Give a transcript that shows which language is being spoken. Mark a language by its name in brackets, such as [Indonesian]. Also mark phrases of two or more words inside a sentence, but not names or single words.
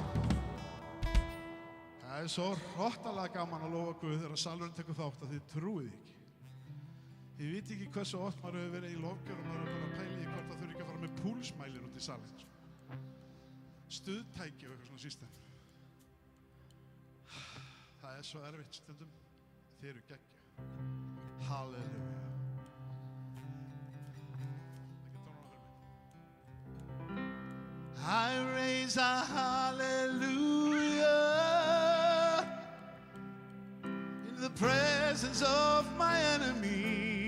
[Icelandic] Það er svo hrottalega gaman að lofa Guð þegar salurinn tekur þátt að þið trúið ekki. Ég veit ekki hversu oft maður hefur verið í lofgjör og maður hefur bara að pæla í hvort það þurfi ekki að fara með púlsmælir út í salin. Stuðtæki og eitthvað svona system. Það er svo erfitt stundum. Þið eru geggju. Halleluja. [English] I raise a hallelujah in the presence of my enemy.